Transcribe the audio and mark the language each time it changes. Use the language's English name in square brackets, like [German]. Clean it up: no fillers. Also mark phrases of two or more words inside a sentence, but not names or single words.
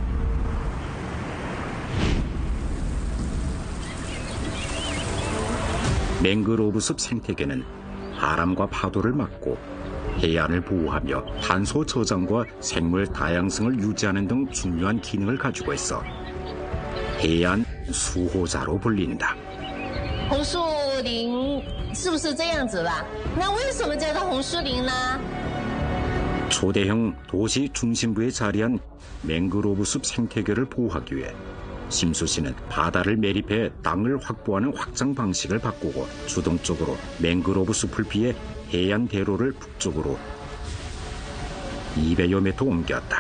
[Korean] 맹그로브숲 생태계는 바람과 파도를 막고 해안을 보호하며 탄소 저장과 생물 다양성을 유지하는 등 중요한 기능을 가지고 있어 해안 수호자로 불린다. [Chinese] 红树林是不是这样子的？那为什么叫它红树林呢？ [Korean] 초대형 도시 중심부에 자리한 맹그로브숲 생태계를 보호하기 위해 심수시는 바다를 매립해 땅을 확보하는 확장 방식을 바꾸고 주동적으로 맹그로브 숲을 피해 해안 대로를 북쪽으로 200여 미터 옮겼다.